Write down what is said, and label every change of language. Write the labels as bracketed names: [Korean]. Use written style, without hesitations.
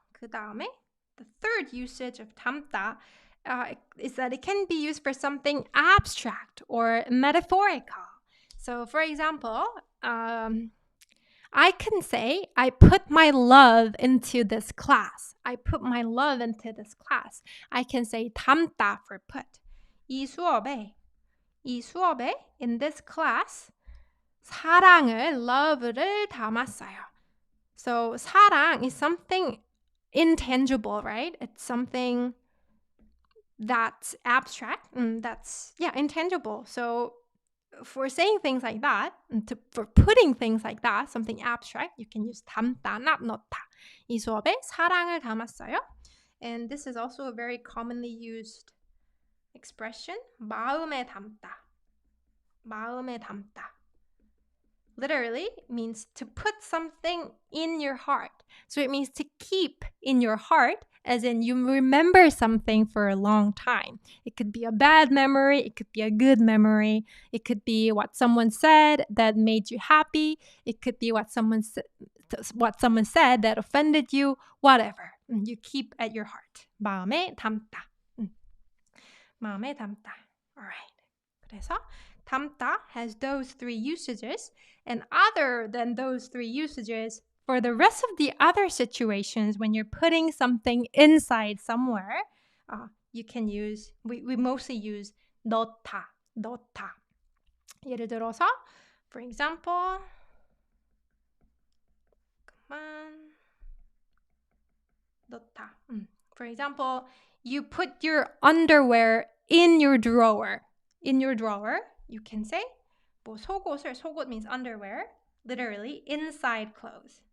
[Korean] 그 다음에, [English] the third usage of 담다 is that it can be used for something abstract or metaphorical. So, for example, I can say, I put my love into this class. I put my love into this class. I can say 담다 for put. [Korean] 이 수업에, [English] in this class, [Korean] 사랑을, love를 담았어요. [English] So, 사랑 is something intangible, right? It's something that's abstract. That's, intangible. So, for saying things like that, for putting things like that, something abstract, you can use 담다, not 넣다. [Korean] 이 수업에 사랑을 담았어요. [English] And this is also a very commonly used expression. [Korean] 마음에 담다. 마음에 담다. [English] Literally means to put something in your heart. So it means to keep in your heart, as in you remember something for a long time. It could be a bad memory. It could be a good memory. It could be what someone said that made you happy. It could be what someone said that offended you, whatever. You keep at your heart. [Korean] 마음에 담다. 마음에 담다. [English] Alright. 그래서 담다 has those three usages, and other than those three usages, for the rest of the other situations when you're putting something inside somewhere, you can use, we mostly use 넣다. [Korean] 예를 들어서, [English] for example, [Korean] 넣다. [English] For example, you put your underwear in your drawer. In your drawer, you can say [Korean] 뭐 속옷 [English] means underwear, literally inside clothes.